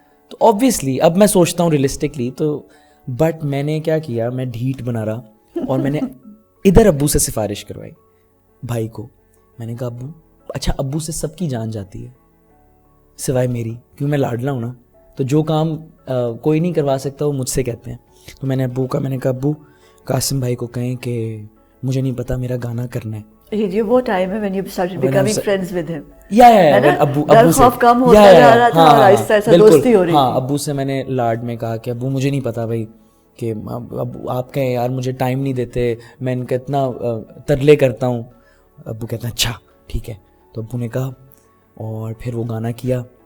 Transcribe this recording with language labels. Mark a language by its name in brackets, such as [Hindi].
[Urdu] تو آبویسلی اب میں سوچتا ہوں ریئلسٹکلی, تو بٹ میں نے کیا کیا, میں ڈھیٹ بنا رہا, اور میں نے ادھر ابو سے سفارش کروائی بھائی کو. میں نے کہا ابو, اچھا ابو سے سب کی جان جاتی ہے سوائے میری, کیوں میں لاڈلا ہوں نا, تو جو کام کوئی نہیں کروا سکتا وہ مجھ سے کہتے ہیں. تو میں نے کہا ابو قاسم بھائی کو کہیں کہ مجھے نہیں پتا, میرا گانا کرنا ہے. یہ وہ ٹائم ہے [English] when you started becoming friends with him. [Urdu] ابو سے خوف کم ہوتا جا رہا تھا اور آہستہ آہستہ دوستی ہو رہی تھی. ہاں, ابو سے میں نے لاڈ میں کہا کہ ابو مجھے نہیں پتا بھائی, کہ ابو آپ کہیں یار مجھے ٹائم نہیں دیتے, میں ان کا اتنا ترلے کرتا ہوں. ابو کہتے ہیں اچھا ٹھیک ہے. تو ابو نے کہا, اور پھر وہ گانا کیا.